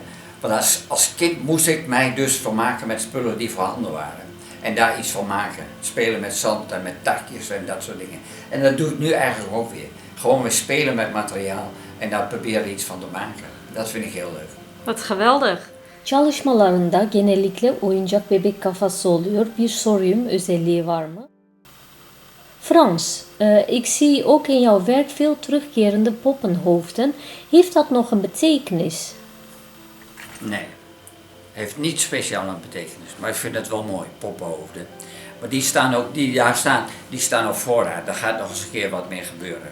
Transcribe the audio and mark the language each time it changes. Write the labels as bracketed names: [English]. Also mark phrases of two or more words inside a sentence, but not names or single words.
[Dutch] Want als kind moest ik mij dus vermaken met spullen die voorhanden waren. En daar iets van maken. Spelen met zand en met takjes en dat soort dingen. En dat doe ik nu eigenlijk ook weer. Gewoon weer spelen met materiaal en daar proberen iets van te maken. Dat vind ik heel leuk. Wat geweldig. [Turkish] Çalışmalarında genellikle oyuncak bebek kafası oluyor. Bir soryum özelliği var mı? [Dutch] Frans, ik zie ook in jouw werk veel terugkerende poppenhoofden. Heeft dat nog een betekenis? Nee, heeft niet speciaal een betekenis, maar ik vind het wel mooi, poppenhoofden. Maar die staan op voorraad, daar gaat nog eens een keer wat mee gebeuren.